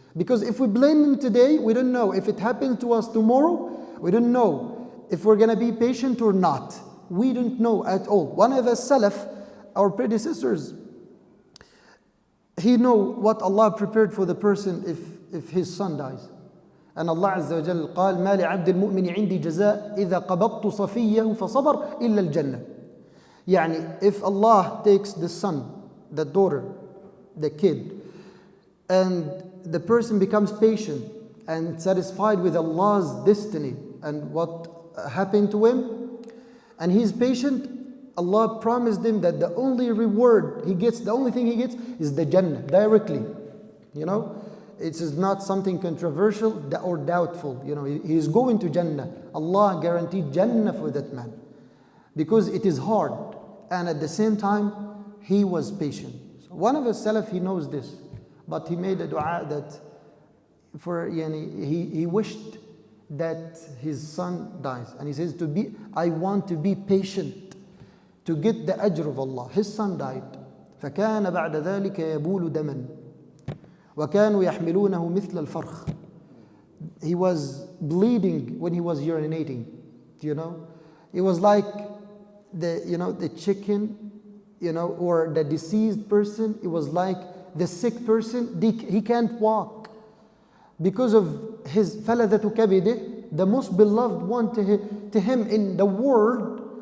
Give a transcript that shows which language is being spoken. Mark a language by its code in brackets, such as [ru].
[en] Because if we blame him today, we don't know. If it happens to us tomorrow, we don't know if we're going to be patient or not. We don't know at all. One of the Salaf, our predecessors, he know what Allah prepared for the person if his son dies. [ar] And Allah Azza wa Jal قال ما لعبد المؤمن عندي جزاء إذا قبضت صفيه فصبر إلا الجنة. [en] If Allah takes the son, the daughter, the kid, and the person becomes patient and satisfied with Allah's destiny and what happened to him, and he's patient, Allah promised him that the only reward he gets, the only thing he gets is the Jannah directly. It is not something controversial or doubtful. He is going to Jannah. Allah guaranteed Jannah for that man, because it is hard, and at the same time he was patient. So one of the Salaf, he knows this, but he made a dua that he wished that his son dies, and he says I want to be patient to get the ajr of Allah. His son died. [ar] فكان بعد ذلك يبول دما وكانوا يحملونه مثل الفرخ. [en] He was bleeding when he was urinating. It was like the chicken, or the deceased person. It was like the sick person. He can't walk because of his [ar] faladatu kabideh, [en] the most beloved one to him in the world.